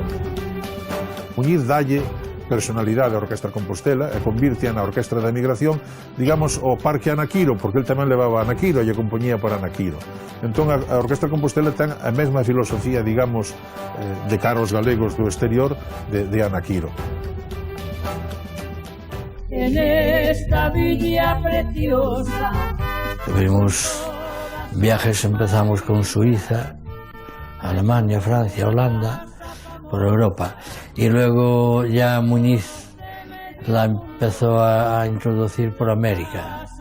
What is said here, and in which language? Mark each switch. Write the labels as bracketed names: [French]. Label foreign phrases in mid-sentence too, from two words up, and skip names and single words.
[Galician] Muñiz dalle personalidade a Orquestra Compostela e convirte na Orquestra da Emigración, digamos, o Parque Ana Quiro, porque el tamén levaba a Ana Quiro e lle compoñía para Ana Quiro. Entón, a Orquestra Compostela ten a mesma filosofía, digamos, de cara aos galegos do exterior de Ana Quiro. [Spanish] en esta villa preciosa. Tuvimos viajes, empezamos con Suiza, Alemania, Francia, Holanda, por Europa. Y luego ya Muñiz la empezó a introducir por América.